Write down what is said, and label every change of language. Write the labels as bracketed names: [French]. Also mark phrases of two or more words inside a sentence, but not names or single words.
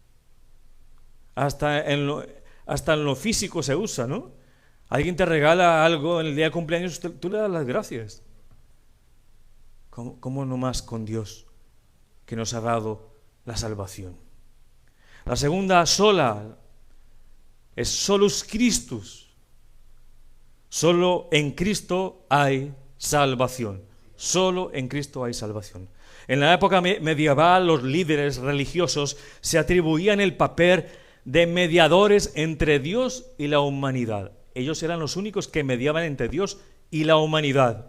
[Spanish] Hasta en lo físico se usa, ¿no? Alguien te regala algo en el día de cumpleaños, tú le das las gracias. ¿Cómo no más con Dios que nos ha dado la salvación? La segunda sola es [Latin] solus Christus. [Spanish] Solo en Cristo hay salvación. Solo en Cristo hay salvación. En la época medieval, los líderes religiosos se atribuían el papel de mediadores entre Dios y la humanidad. Ellos eran los únicos que mediaban entre Dios y la humanidad.